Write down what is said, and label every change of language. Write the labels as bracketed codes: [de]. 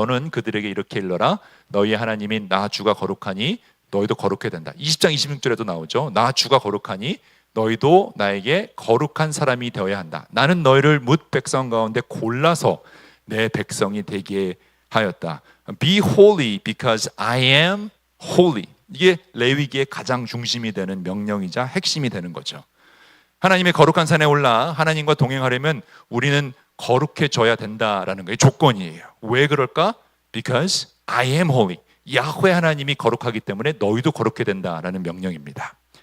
[ko] 너는 그들에게 이렇게 일러라. 너희의 하나님인 나 주가 거룩하니 너희도 거룩해야 된다. 20장 26절에도 나오죠. 나 주가 거룩하니 너희도 나에게 거룩한 사람이 되어야 한다. 나는 너희를 뭇 백성 가운데 골라서 내 백성이 되게 하였다. [en] Be holy because I am holy. [ko] 이게 레위기의 가장 중심이 되는 명령이자 핵심이 되는 거죠. 하나님의 거룩한 산에 올라 하나님과 동행하려면 우리는 거룩해져야 된다라는 게 조건이에요. 왜 그럴까? [en] Because I am holy. [ko] 야훼 하나님이 거룩하기 때문에 너희도 거룩해야 된다라는 명령입니다.